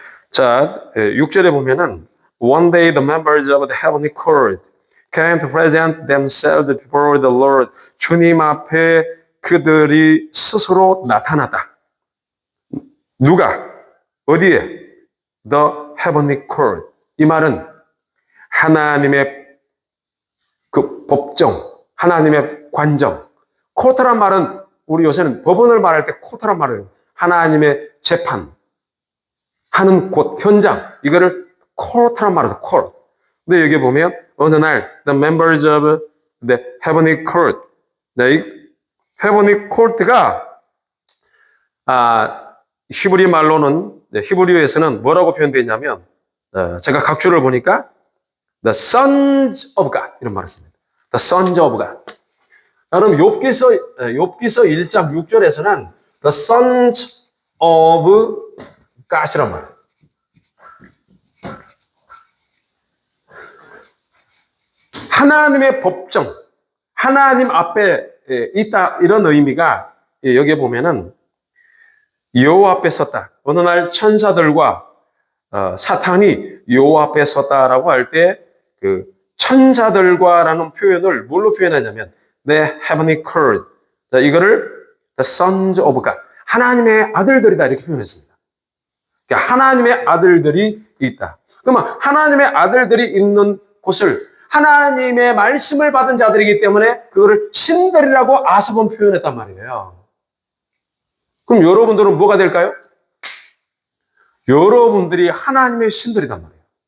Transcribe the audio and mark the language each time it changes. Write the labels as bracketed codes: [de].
[ko] 자, 6절에 보면은 [en] One day the members of the heavenly court came to present themselves before the Lord. [ko] 주님 앞에 그들이 스스로 나타났다. 누가? 어디에? [en] The heavenly court. [ko] 이 말은 하나님의 그 법정, 하나님의 관정. 코트란 말은 우리 요새는 법원을 말할 때 코트란 말을 하나님의 재판 하는 곳, 현장. 이거를 코트란 말해서 court. 근데 여기 보면 어느 날 [en] the members of the heavenly court. [ko] 네, 이 heavenly court가 히브리 말로는 히브리어에서는 뭐라고 표현되어 있냐면 제가 각주를 보니까 [en] the sons of God [ko] 이런 말을 씁니다. [en] the sons of God. [ko] 그럼 욥기서 1장 6절에서는 [en] the sons of God [ko] 이란 말이에요. 하나님의 법정, 하나님 앞에 있다 이런 의미가 여기에 보면은 여호와 앞에 섰다. 어느 날 천사들과 사탄이 여호와 앞에 섰다라고 할 때 그 천사들과라는 표현을 뭘로 표현하냐면 [en] the heavenly court. 자, 이거를 the sons of God. [ko] 하나님의 아들들이다 이렇게 표현했습니다. 그러니까 하나님의 아들들이 있다. 그러면 하나님의 아들들이 있는 곳을 하나님의 말씀을 받은 자들이기 때문에 그거를 신들이라고 아삽은 표현했단 말이에요. 그럼 여러분들은 뭐가 될까요? 여러분들이 하나님의 신들이단 말이에요.